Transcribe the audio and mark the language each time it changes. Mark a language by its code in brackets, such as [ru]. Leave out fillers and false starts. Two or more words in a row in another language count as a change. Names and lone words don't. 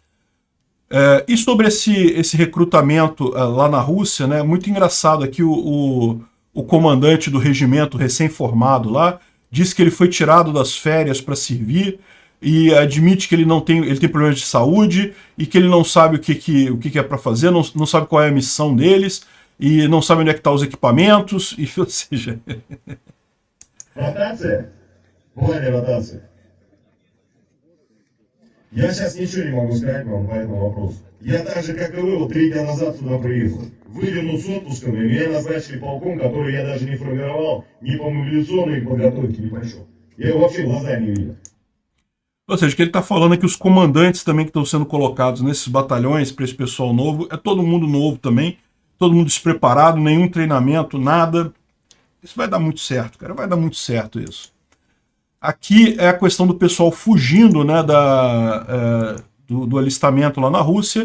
[pt] E sobre esse recrutamento lá na Rússia, né, muito engraçado aqui o comandante do regimento recém-formado lá, diz que ele foi tirado das férias para servir, e admite que ele tem problemas de saúde e que ele não sabe o que é para fazer, não sabe qual é a missão deles e não sabe onde é que estão os equipamentos, e, ou seja... [ru] Ротация? Была ли ротация? Я сейчас ничего не могу сказать вам по этому вопросу. Я так же, как и вы, вот 3 дня назад сюда приехал. выверну с отпуском, и меня назначили полком, который я даже не формировал, ни по мобилизационной подготовке, ни по чему. Я его вообще в глаза не видел. [pt] Ou seja, o que ele está falando é que os comandantes também que estão sendo colocados nesses batalhões para esse pessoal novo, é todo mundo novo também, todo mundo despreparado, nenhum treinamento, nada. Isso vai dar muito certo, cara, vai dar muito certo isso. Aqui é a questão do pessoal fugindo, né, do alistamento lá na Rússia.